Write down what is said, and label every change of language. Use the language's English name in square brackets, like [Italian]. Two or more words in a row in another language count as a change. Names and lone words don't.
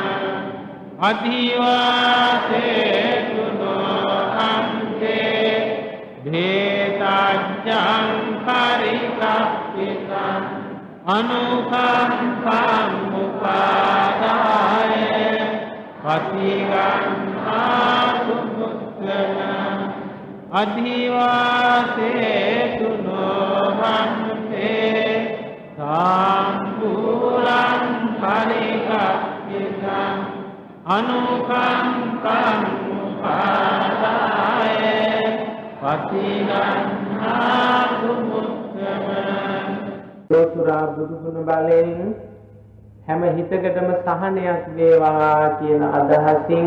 [Pali] අධිවාසේතු නොහන්තේ භේතජ්ජං පරිකප්පිතං අනුකම්පං උපාදාය පතිගන්හාතු මුත්තම අධිවාසේතු නොහන්තේ සාම්පූලං පරිකප්පිතං අනුකම්පං උපාදාය පතිගන්හාතු මුත්තම. [Sinhala] ලෝතුරා බුදුගුණ බලයෙන් හැම හිතකටම සහනයක් වේවා කියන අදහසින්